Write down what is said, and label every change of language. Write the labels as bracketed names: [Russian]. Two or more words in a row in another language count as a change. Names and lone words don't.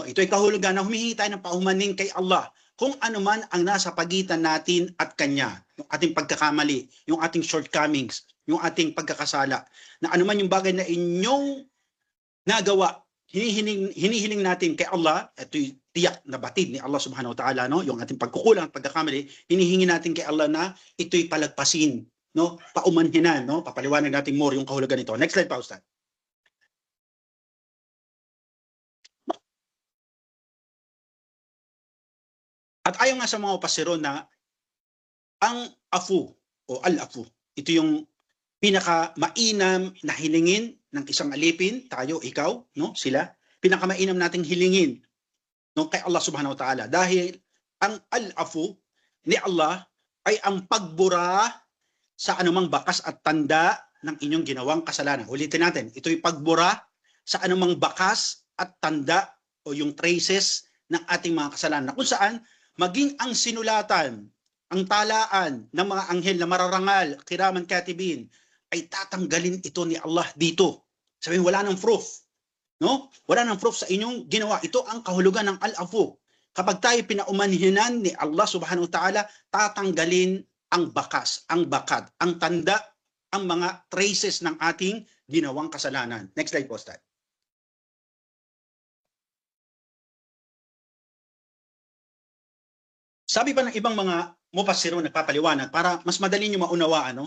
[Filipino] Ito ay kahulugan na humihingi tayo ng paumanhin kay Allah kung ano man ang nasa pagitan natin at kanya, yung ating pagkakamali, yung ating shortcomings, yung ating pagkakasala, na anuman yung bagay na inyong nagawa, hinihiling natin kay Allah, ito'y tiyak na batid ni Allah [Arabic] سبحانه وتعالى, [Filipino] no? Yung ating pagkukulang at pagkakamali, hinihingi natin kay Allah na ito'y palagpasin, no? Paumanhinan, no? Papaliwanag natin more yung kahulugan nito. [English] Next slide pa, Ustad. [Filipino] At ayon nga sa mga upasiro na ang afu o al-afu, ito yung pinaka-mainam na hilingin ng isang alipin, tayo, ikaw, no, sila, pinaka-mainam nating hilingin, no, kay Allah [Arabic] سبحانه وتعالى. [Filipino] Dahil ang al-afu ni Allah ay ang pagbura sa anumang bakas at tanda ng inyong ginawang kasalanan. Ulitin natin, ito'y pagbura sa anumang bakas at tanda o yung traces ng ating mga kasalanan. Kung saan, maging ang sinulatan, ang talaan ng mga anghel na mararangal, [Arabic] كراما كاتبين, [Filipino] ay tatanggalin ito ni Allah dito. Sabihin, wala nang proof. No? Wala nang proof sa inyong ginawa. Ito ang kahulugan ng al-afu. Kapag tayo pinaumanhinan ni Allah [Arabic] سبحانه وتعالى, [Filipino] tatanggalin ang bakas, ang bakad, ang tanda, ang mga traces ng ating ginawang kasalanan. [English] Next slide po, Ustad. [Filipino] Sabi pa ng ibang mga mufassiro nagpapaliwanag para mas madali nyo maunawaan, no?